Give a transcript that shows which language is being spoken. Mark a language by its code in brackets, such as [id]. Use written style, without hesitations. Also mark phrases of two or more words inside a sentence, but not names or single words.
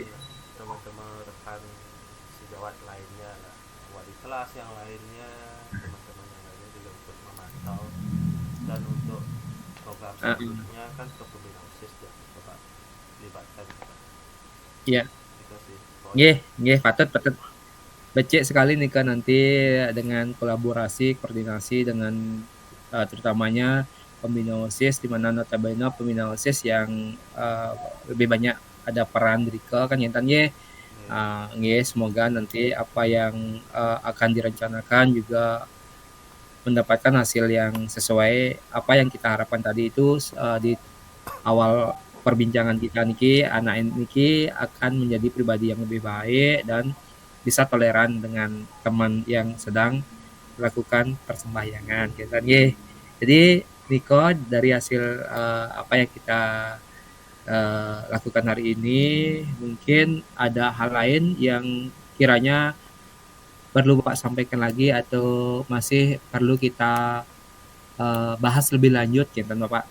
[id] teman-teman rekan sejawat lainnya lah, wali kelas yang lainnya, teman-teman yang lainnya juga untuk memantau, dan untuk program Heeh. selanjutnya kan ke pembina OSIS ya coba libatkan juga. Iya. Itu sih Nggih, pokoknya. nggih patut patut. Becik sekali nih kan nanti dengan kolaborasi, koordinasi dengan terutamanya pembina OSIS, di mana notabene pembina OSIS yang lebih banyak ada peran Rika kan ya Tan ye. Ya, Nggih, semoga nanti apa yang akan direncanakan juga mendapatkan hasil yang sesuai apa yang kita harapkan tadi itu di awal perbincangan kita niki, anak niki akan menjadi pribadi yang lebih baik dan bisa toleran dengan teman yang sedang melakukan persembahyangan gitu kan ye. Jadi Niko dari hasil apa yang kita lakukan hari ini, mungkin ada hal lain yang kiranya perlu Bapak sampaikan lagi atau masih perlu kita bahas lebih lanjut gitu kan Bapak.